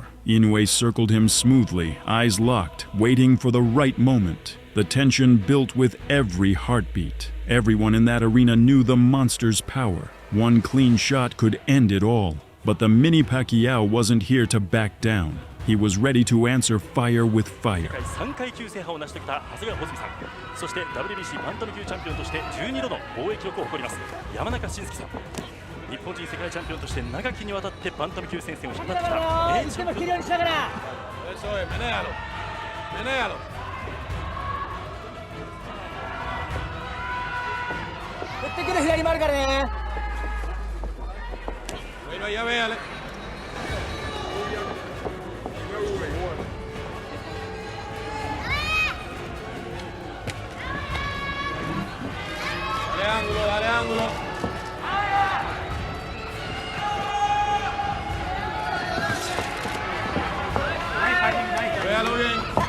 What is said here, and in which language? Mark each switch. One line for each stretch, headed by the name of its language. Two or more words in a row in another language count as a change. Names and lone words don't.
English: Inoue circled him smoothly, eyes locked, waiting for the right moment. The tension built with every heartbeat. Everyone in that arena knew the monster's power. One clean shot could end it all. But the mini Pacquiao wasn't here to back down. He was ready to answer fire with fire.
Japanese: 3 階級制覇を成し遂げた長谷川穂積さん、そして WBC バンタム級チャンピオンとして12度の防衛記録を誇ります山中慎介さん、日本人世界チャンピオンとして長きにわたってバンタム級戦線を引っ張ってきた名チャンピオン。振ってくる左もあるからね。
Spanish: Ya véale. Dale ángulo, dale ángulo. Véalo bien.